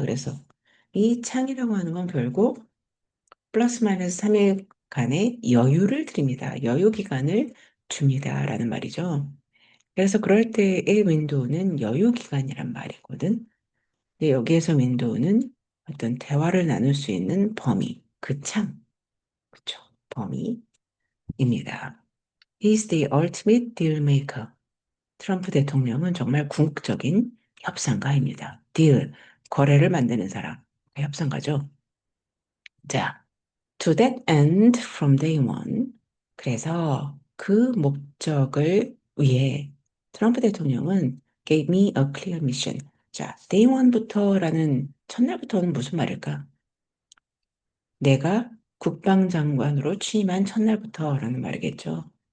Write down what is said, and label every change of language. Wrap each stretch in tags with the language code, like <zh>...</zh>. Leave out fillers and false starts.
<ko>그래서 이 창이라고 하는 건 결국 플러스 마이너스 3일간의 여유를 드립니다. 여유 기간을 줍니다. 라는 말이죠. 그래서 그럴 때의 윈도우는 여유 기간이란 말이거든. 근데 여기에서 윈도우는 어떤 대화를 나눌 수 있는 범위, 그 창, 그쵸? 범위입니다.</ko> <en>He's the ultimate deal maker.</en> <ko>트럼프 대통령은 정말 궁극적인 협상가입니다. 딜, 거래를 만드는 사람, 협상가죠.</ko> <en>자, to that end from day one.</en> <ko>그래서 그 목적을 위해 트럼프 대통령은</ko> <en>gave me a clear mission.</en> <ko>자,</ko> <en>day one</en> <ko>부터라는 첫날부터는 무슨 말일까? 내가 국방장관으로 취임한 첫날부터라는 말이겠죠.</ko>